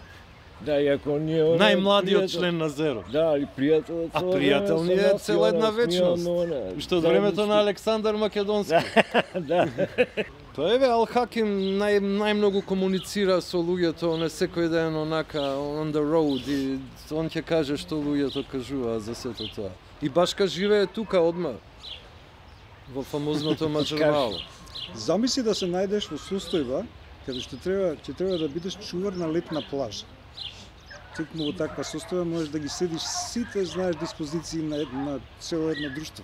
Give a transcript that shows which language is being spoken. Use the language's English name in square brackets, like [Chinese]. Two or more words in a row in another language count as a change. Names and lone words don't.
[Macedonian] Да, иако ние најмладиот член на Зеро. Да, и пријател. А пријател ни е цела една вечност. Уште од времето на Александар Македонски. Да. Па еве Ал-Хаким најмногу комуницира со луѓето, он е секој ден онака [English] on the road [Macedonian] и он ќе каже што луѓето кажува за сето тоа. И башка живее тука одма во фамозното Маџармало. Замисли да се најдеш во состојба каде што треба да бидеш чувар на летна плажа. Текму во таква состојба можеш да ги следиш сите, знаеш, диспозиции на цело едно друштво.